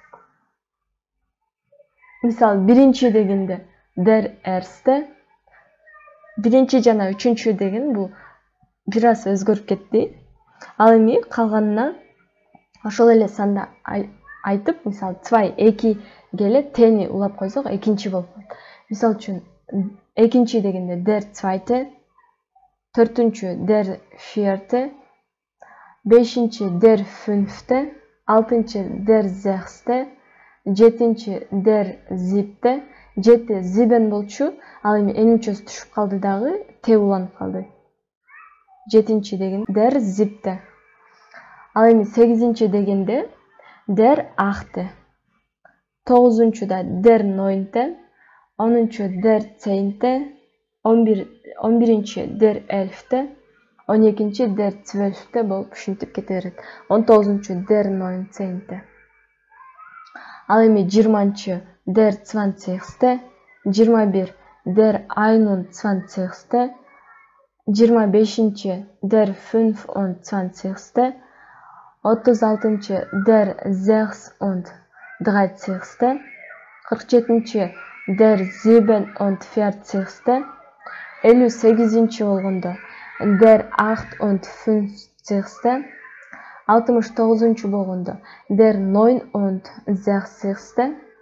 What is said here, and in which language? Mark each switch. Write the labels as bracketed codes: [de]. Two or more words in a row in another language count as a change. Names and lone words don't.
[ky] Мисалы, биринчи дегенде [de] der erste, [ky] биринчи жана 3-чү деген бул бир аз өзгөрүп кетти. Ал эми калганына ошол эле санды айтып, мисалы 2 2 келе Тни улап койсок, экинчи болуп калат. Мисалы үчүн экинчи дегенде дер 2, 4-чү дер 4, 5-чи дер 5, 6-чы дер 6, 7-чи [de] der siebte, [ky] 7 зибен болчу, ал эми н мүчөсү түшүп калды дагы, Т уланып калды. 7-чи деген [de] der siebte. [ky] Ал эми 8-чи дегенде [de] der achte. [ky] 9-чу да [de] der neunte, [ky] 10-чу [de] der zehnte, [ky] 11-чи [de] der elfte, [ky] 12-чи [de] der 12te [ky] болуп ушинтип кете берет. 19-чу [de] der neun zehnte. [ky] Ал эми 20-чы дер 20, 21 [de] der einund 20, [ky] 25-чи дер 5 und 20, 36-чы дер 6 und 13. [de] 47. Der 47. [ky] 58 болгондо der 58. 69 болгондо der 69.